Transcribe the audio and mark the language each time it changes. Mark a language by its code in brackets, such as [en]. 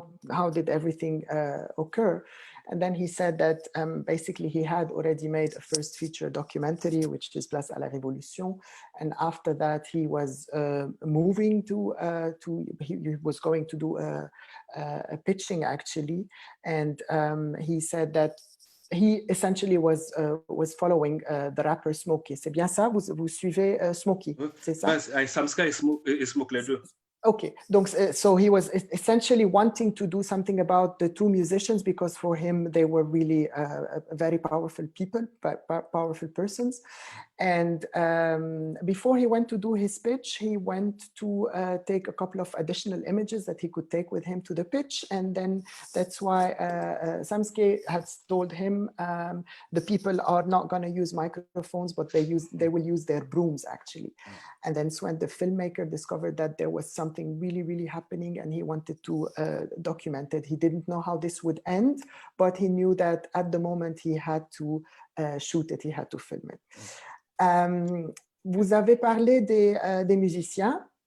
[en] How did everything occur? And then he said that basically he had already made a first feature documentary, which is Place à la Révolution. And after that, he was moving he was going to do a pitching actually. And he said that he essentially was following the rapper Smokey. [fr] C'est bien ça? Vous suivez Smokey, c'est ça? Samska et Smoke les deux. [en] Okay, so he was essentially wanting to do something about the two musicians because for him they were really very powerful people, powerful persons. And before he went to do his pitch, he went to take a couple of additional images that he could take with him to the pitch. And then that's why Samske has told him the people are not going to use microphones, but they will use their brooms actually. And then when the filmmaker discovered that there was something really, really happening and he wanted to document it, he didn't know how this would end, but he knew that at the moment he had to shoot it, he had to film it. [fr] Vous avez parlé des musiciens.